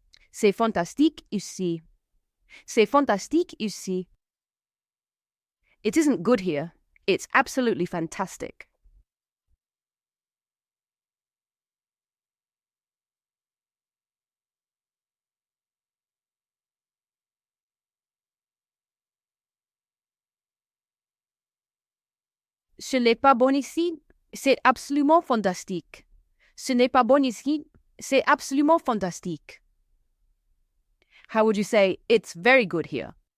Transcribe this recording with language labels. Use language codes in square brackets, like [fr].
[fr] C'est fantastique ici. C'est fantastique ici. [en] It isn't good here. It's absolutely fantastic. [fr] Ce n'est pas bon ici. C'est absolument fantastique. Ce n'est pas bon ici. C'est absolument fantastique. [en] How would you say, it's very good here?